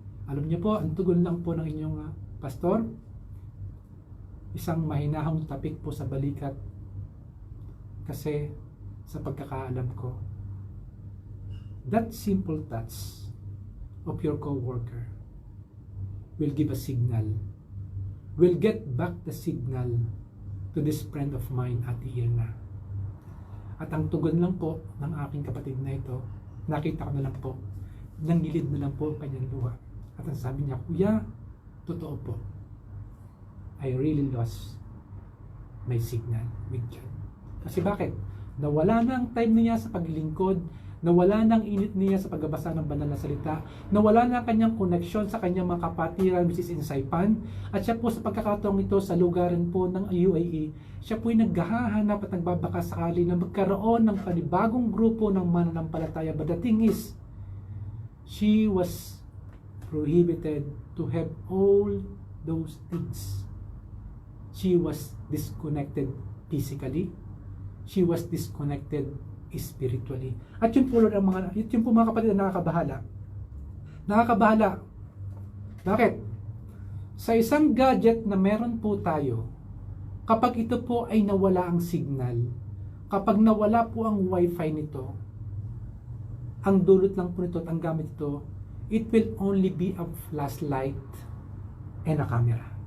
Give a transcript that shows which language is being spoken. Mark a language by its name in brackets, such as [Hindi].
[Filipino] Alam niyo po, ang tugon lang po ng inyong pastor, isang mahinahong tapik po sa balikat kasi sa pagkakaalam ko, [English] that simple touch of your co-worker will give a signal, will get back the signal to this friend of mine, Ate Irna. [Filipino] At ang tugon lang po ng aking kapatid na ito, nakita ko na lang po, nangilid na lang po ang kanyang luha. At ang sabi niya, Kuya, totoo po, [English] I really lost my signal with God. [Filipino] Kasi bakit? Nawala na ang time niya sa paglilingkod, nawala na ang init niya sa pagbabasa ng banal na salita, nawala na ang kanyang connection sa kanyang mga kapatiran [English] which is in Saipan, [Filipino] at siya po sa pagkakataong ito sa lugaran po ng UAE, siya po'y naghahanap at nagbabaka sakali na magkaroon ng panibagong grupo ng mananampalataya. [English] But the thing is, she was prohibited to have all those things. She was disconnected physically. She was disconnected spiritually. [Filipino] At yun po mga kapatid na nakakabahala. Nakakabahala. Bakit? Sa isang gadget na meron po tayo, kapag ito po ay nawala ang signal, kapag nawala po ang wifi nito, ang dulot lang po nito at ang gamit ito, [English] it will only be a flashlight and a camera.